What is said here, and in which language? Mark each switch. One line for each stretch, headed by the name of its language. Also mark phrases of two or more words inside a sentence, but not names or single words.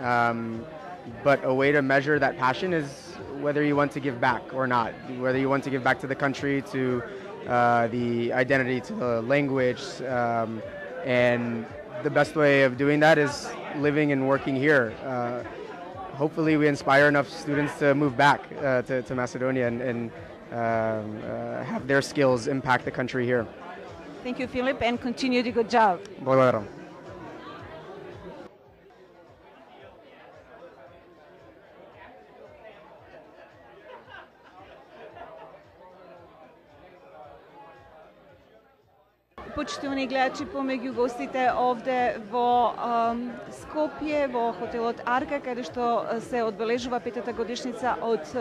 English: But a way to measure that passion is whether you want to give back or not, whether you want to give back to the country, to the identity, to the language, and the best way of doing that is living and working here. Hopefully we inspire enough students to move back to Macedonia and have their skills impact the country here. Thank you, Philip, and continue the good job.
Macedonian: Благодарам. Почитувани гледачи, помеѓу гостите овде во Скопје, во хотелот Арка, каде што се одбележува 5-та годишница од